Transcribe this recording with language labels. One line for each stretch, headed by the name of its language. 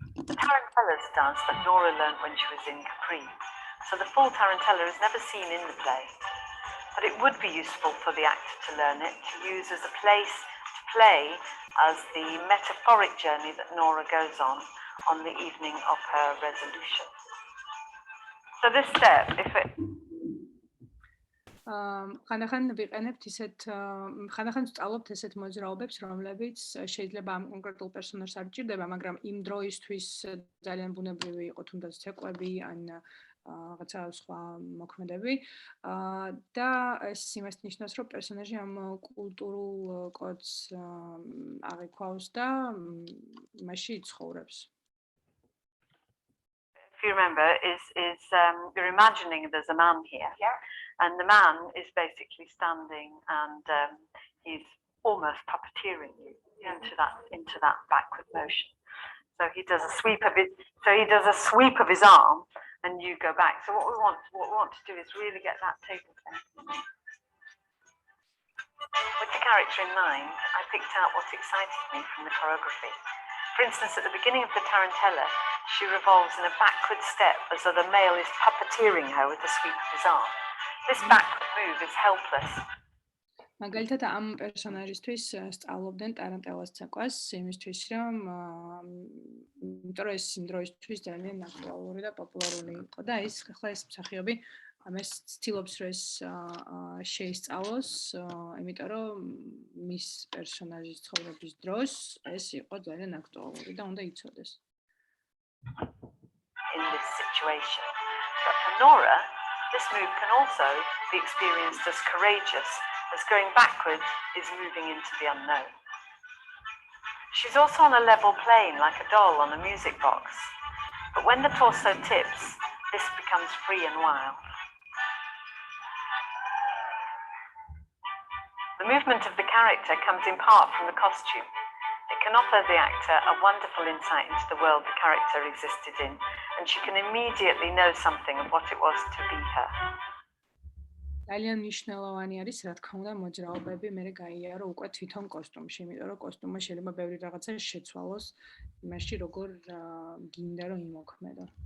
English: The tarantella's dance that Nora learned when she was in Capri, so the full tarantella is never seen in the play, but it would be useful for the actor to learn it, to use as a place to play as the metaphoric journey that Nora goes on the evening of her resolution. So this step, if it
Georgian: ხანდახან ვიყენებთ ისეთ ხანდახან ვსწავლობთ ესეთ მოძრაობებს, რომლებიც შეიძლება ამ კონკრეტულ პერსონაჟს არ ჭირდება, მაგრამ იმ დროისთვის ძალიან ბუნებრივი იყო, თუნდაც ცეკვები ან რაღაცა სხვა მოქმედები და ეს იმას ნიშნავს, რომ პერსონაჟი ამ კულტურულ კოდს აღიქვავს და მასში იცხოვრებს.
English: if you remember, you're imagining there's a man here, and the man is basically standing and he's almost puppeteering you into that backward motion. So he does a sweep of his arm, and you go back. So what we want to do is really get that table tennis. With the character in mind, I picked out what excited me from the choreography. For instance, at the beginning of the tarantella, she revolves in a backward step as though the male is puppeteering her with the sweep of his arm. This backward move is helpless.
Georgian: მაგალითად ამ პერსონაჟისთვის სწავლობდნენ ტარანტელას ცეკვას, იმისთვის რომ იმიტომ რომ ეს იმ დროისთვის ძალიან აქტუალური და პოპულარული იყო და ახლა ეს მსახიობი ამას ცდილობს რომ ეს შეისწავლოს, იმიტომ რომ მის პერსონაჟის ცხოვრების დროს ეს იყო ძალიან აქტუალური და უნდა იცოდეს.
English: In this situation. But for Nora, this move can also be experienced as courageous, as going backwards is moving into the unknown. She's also on a level plane like a doll on a music box. But when the torso tips, this becomes free and wild. The movement of the character comes in part from the costume. It can offer the actor a wonderful insight into the world the character existed in, and she can immediately know something of what it was to be her.
Georgian: ძალიან მნიშვნელოვანი არის, რა თქმა უნდა, მოძრაობები მე გაიარო უკვე თვითონ კოსტუმში, იმიტომ რომ კოსტუმმა შეიძლება ბევრი რაღაცა შეცვალოს იმაში, როგორ გინდა რომ იმოქმედო.